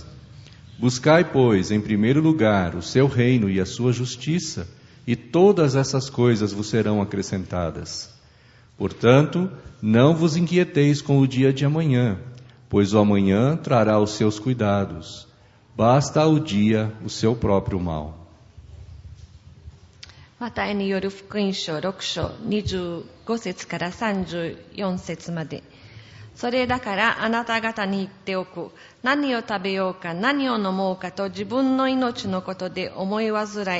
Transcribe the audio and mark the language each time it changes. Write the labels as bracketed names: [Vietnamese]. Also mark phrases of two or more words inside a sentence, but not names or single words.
[Portuguese] Buscai, pois, em primeiro lugar o seu reino e a sua justiça, e todas essas coisas vos serão acrescentadas. Portanto, não vos inquieteis com o dia de amanhã, pois o amanhã trará os seus cuidados. Basta ao dia o seu próprio mal. [Japanese] マタイによる福音書6章25節から34節まで。それだからあなた方に言っておく。何を食べようか何を飲もうかと自分の命のことで思い煩い。